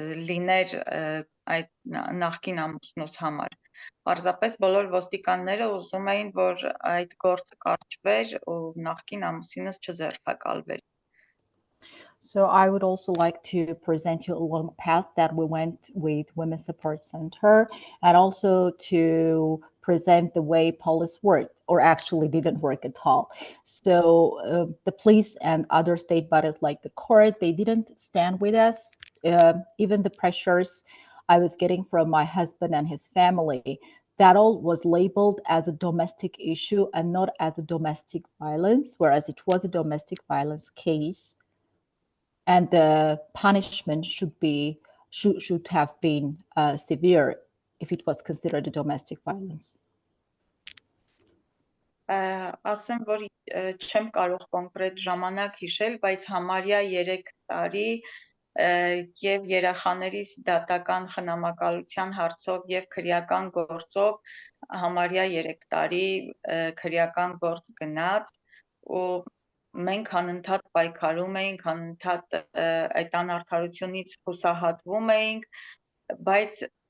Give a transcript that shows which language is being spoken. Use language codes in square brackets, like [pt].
[hy] լիներ այդ նախկին ամուսնուս համար։ Պարզապես բոլոր ոստիկանները ուզում էին, որ այդ գործը կարճվեր ու նախկին ամուսինս չձերբակալվեր։ [en] So I would also like to present you a long path that we went with Women's Support Center, and also to present the way police worked, or actually didn't work at all. So the police and other state bodies like the court, they didn't stand with us. Even the pressures I was getting from my husband and his family, that all was labeled as a domestic issue and not as a domestic violence, whereas it was a domestic violence case. And the punishment should have been severe if it was considered a domestic violence. [hy] Ասեմ, որ չեմ կարող կոնկրետ ժամանակ հիշել, բայց համարյա 3 տարի եւ երեխաներիս դատական խնամակալության հարցով եւ քրեական գործով համարյա 3 տարի քրեական գործ գնաց, ու մենք անընդհատ պայքարում էինք, անընդհատ այդ անարդարությունից հուսահատվում էինք, բայց